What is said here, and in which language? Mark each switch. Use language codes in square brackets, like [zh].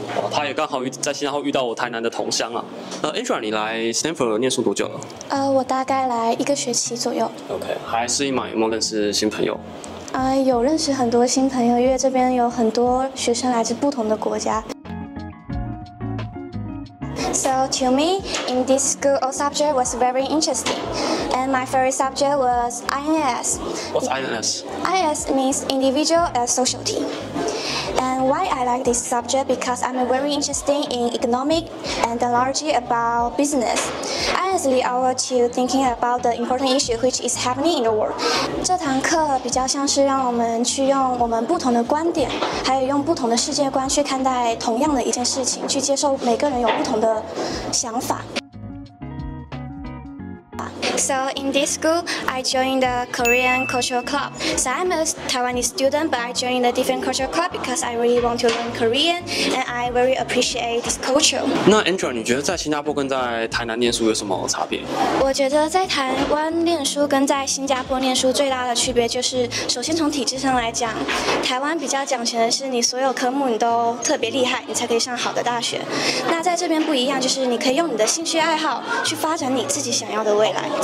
[zh] 哦，她也刚好在新加坡遇到我台南的同乡啊。Angela， 你来 Stamford 念书多久了？我大概来1个学期左右。 OK， 还适应吗？有没有认识新朋友？有认识很多新朋友，因为这边有很多学生来自不同的国家。 [en] So to me, in this school, all subject was very interesting. And my favorite subject was INS. What's INS? INS means individual and social team. And why I like this subject? Because I'm very interested in economic and largely about business. Honestly, I was to thinking about the important issue which is happening in the world. [zh] 这堂课比较像是让我们去用我们不同的观点，还有用不同的世界观去看待同样的一件事情，去接受每个人有不同的想法。 [en] So in this school, I joined the Korean cultural club. So I'm a Taiwanese student, but I joined a different cultural club because I really want to learn Korean, and I very appreciate this culture. [zh] 那 Angela， 你觉得在新加坡跟在台南念书有什么差别？我觉得在台湾念书跟在新加坡念书最大的区别就是，首先从体制上来讲，台湾比较讲求的是你所有科目你都特别厉害，你才可以上好的大学。那在这边不一样，就是你可以用你的兴趣爱好去发展你自己想要的未来。